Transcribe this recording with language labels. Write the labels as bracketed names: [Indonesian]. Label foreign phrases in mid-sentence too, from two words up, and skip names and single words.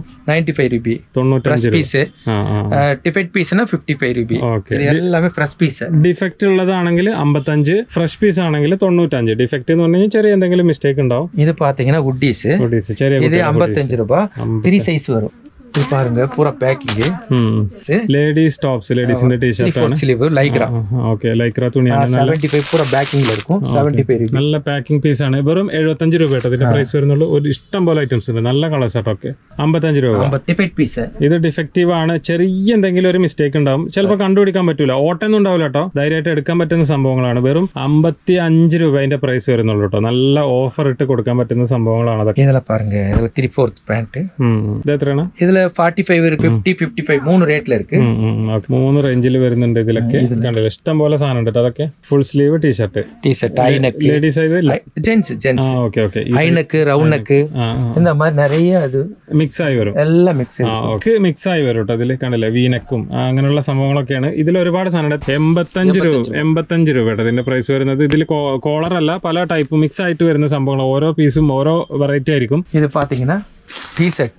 [Malayalam] 95 രൂപ. 95 ഡിഫെക്ട് പീസിന് 55 രൂപ. എല്ലാമേ [English] fresh piece. [Malayalam] ഡിഫക്റ്റ് ഉള്ളതാണെങ്കിൽ 55, [English] fresh piece [Malayalam] ആണെങ്കിൽ 95. ഡിഫക്റ്റ് എന്ന് പറഞ്ഞു കഴിഞ്ഞാൽ ചെറിയ എന്തെങ്കിലും മിസ്റ്റേക്ക് ഉണ്ടാവും. [Tamil] இது பாத்தீங்கன்னா [Malayalam] വുഡീസ് ചെറിയ. ഇത് 55 രൂപ. 3 സൈസ് വരും. [Tamil] பாருங்க பூரா பேக்கிங். [English] ladies tops, [Malayalam] லேடிஸ்ന്റെ ടീഷർട്ട് ആണ്. [English] sleeve lycra. [Malayalam] ഓക്കേ, ലൈക്ര തുണിയാണ്. 75 പൂര പാക്കിംഗിൽ இருக்கும். 75 രൂപ. നല്ല പാക്കിംഗ് പീസ് ആണ്. വെറും 75 രൂപ കേട്ടോ ഇതിന്റെ പ്രൈസ് വരുന്നുള്ളൂ. ഒരു ഇഷ്ടം പോലെ ഐറ്റംസ് ഉണ്ട്, നല്ല കളേഴ്സ് ആട്ടോ. ഓക്കെ, 55 രൂപ. ഡിഫെക്ട് പീസ്. ഇത് ഡിഫക്റ്റീവ് ആണ്. ചെറിയ എന്തെങ്കിലും ഒരു മിസ്റ്റേക്ക് ഉണ്ടാവും, ചിലപ്പോൾ കണ്ടുപിടിക്കാൻ പറ്റൂല. ഓട്ടൊന്നും ഉണ്ടാവില്ല കേട്ടോ, ധൈര്യമായിട്ട് എടുക്കാൻ പറ്റുന്ന സംഭവങ്ങളാണ്. വെറും 55 രൂപ അതിന്റെ പ്രൈസ് വരുന്നുള്ളൂ കേട്ടോ. നല്ല ഓഫർ ഇട്ട് കൊടുക്കാൻ പറ്റുന്ന സംഭവങ്ങളാണ് അതൊക്കെ. ഇതിലെ പാരുங்க, ഇതിലെ 3/4 പാന്റ്. ഇത് എത്രയാണ്? ഇതിലെ 45 50 55 മൂന്ന് റേറ്റിൽ ഇருக்கு. 3 റേഞ്ചിൽ വരുന്നുണ്ട് ഇതിലൊക്കെ. കണ്ടില്ല, ഇഷ്ടം പോലെ സാധനം ഉണ്ട്. [English] അതൊക്കെ full sleeve T-shirt [Malayalam] ഐനക്ക്. ലേഡീസ് ജെന്റ്സ് ഐനക്ക് റൗണ്ട് നെക്ക് [Tamil] இந்த மாதிரி நிறைய அது [Malayalam] മിക്സ് ആയി വരും. എല്ലാം മിക്സ് ആയി വരും കേട്ടോ. ഇതിൽ കണ്ടില്ലേ, വീനക്കും അങ്ങനെയുള്ള സംഭവങ്ങളൊക്കെയാണ്. ഇതിൽ ഒരുപാട് സാധനം ഉണ്ട്. 85 രൂപ കേട്ടോ ഇതിന്റെ പ്രൈസ് വരുന്നത്. ഇതിൽ കോളർ അല്ല, പല ടൈപ്പ് മിക്സ് ആയിട്ട് വരുന്ന സംഭവങ്ങൾ. ഓരോ പീസും ഓരോ വെറൈറ്റി ആയിരിക്കും. [Tamil] இது பாத்தீங்கன்னா [Malayalam] ടീ-ഷർട്ട്.